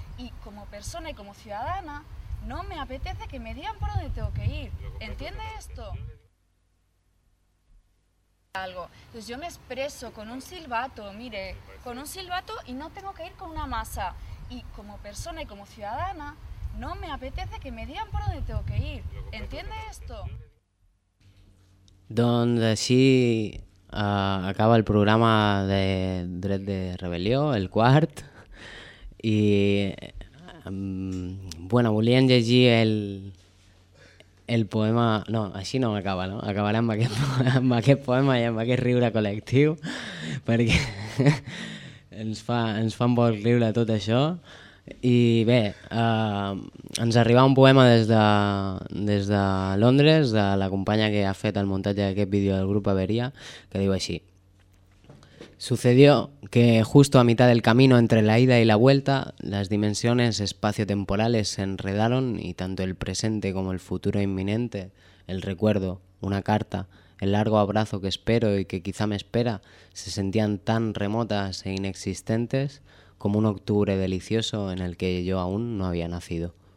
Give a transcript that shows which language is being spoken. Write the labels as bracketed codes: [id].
[es] Y como persona y como ciudadana, no me apetece que me digan por dónde tengo que ir. ¿Entiende esto? Algo. Entonces yo me expreso con un silbato, mire, con un silbato y no tengo que ir con una masa. Y como persona y como ciudadana, no me apetece que me digan por dónde tengo que ir. ¿Entiende esto? [ca] Doncs així acaba el programa de Dret de Rebel·lió, el quart. I bueno, volíem llegir el poema... No, així no m'acaba, no? Acabarem amb aquest poema i amb aquest riure col·lectiu, perquè ens fa un bon riure tot això. I bé, ens arriba un poema des de Londres, de la companya que ha fet el muntatge d'aquest vídeo del grup Avería, que diu així. [es] Sucedió que justo a mitad del camino entre la ida y la vuelta, las dimensiones espacio-temporales se enredaron y tanto el presente como el futuro inminente, el recuerdo, una carta, el largo abrazo que espero y que quizá me espera, se sentían tan remotas e inexistentes como un octubre delicioso en el que yo aún no había nacido.